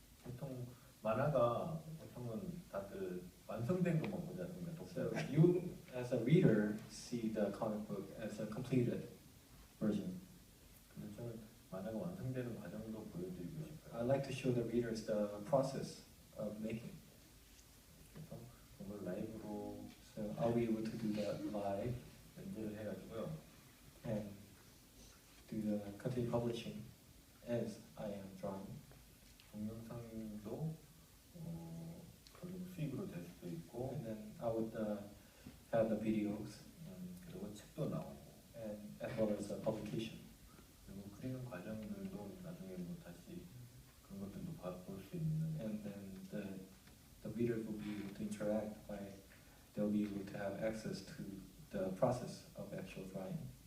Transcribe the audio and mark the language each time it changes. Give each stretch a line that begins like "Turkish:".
Korean: 보통 만화가 보통은 다들 완성된 것만 보지 않습니까?
English: So you, as a reader, see the comic book as a completed version.
Korean: 근데 저는 만화가 완성되는 과정도 보여드리고 싶어요.
English: I like to show the readers the process of making.
Korean: 그래서 그걸 라이브로
English: So I'll be able to do that live
Korean: 연재를 해가지고요.
English: and do the continue publishing as I am drawing.
Korean: 동영상도 그런 수익으로 될 수도 있고,
English: And then I would have the videos
Korean: 그리고 책도 나오고,
English: and as well as a publication.
Korean: 그리고 그리는 과정들도 나중에 뭐 다시 그런 것들도 볼 수 있는.
English: And then the readers will be able to interact by they'll be able to have access to the process of actual drawing.